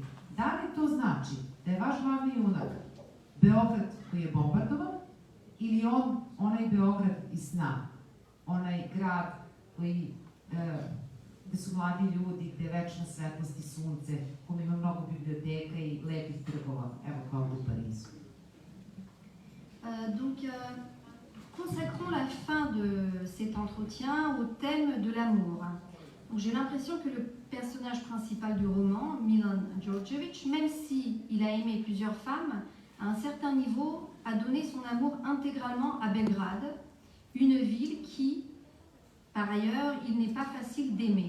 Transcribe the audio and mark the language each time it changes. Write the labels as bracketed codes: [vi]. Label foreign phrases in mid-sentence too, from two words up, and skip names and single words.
[sr] Da li to znači da je vaš glavni junak Beograd koji je bombardovan ili onaj Beograd iz sna, onaj grad koji, gde su mladi ljudi, gde je večna svetlost i sunce, kome ima mnogo biblioteka i lepih trgova, evo kao u Parizu. [fr] Consacrons la fin de cet entretien au thème de l'amour. J'ai l'impression que le personnage principal du roman, Milan Đorđević, même s'il a aimé plusieurs femmes, à un certain niveau, a donné son amour intégralement à Belgrade, une ville qui, par ailleurs, il n'est pas facile d'aimer.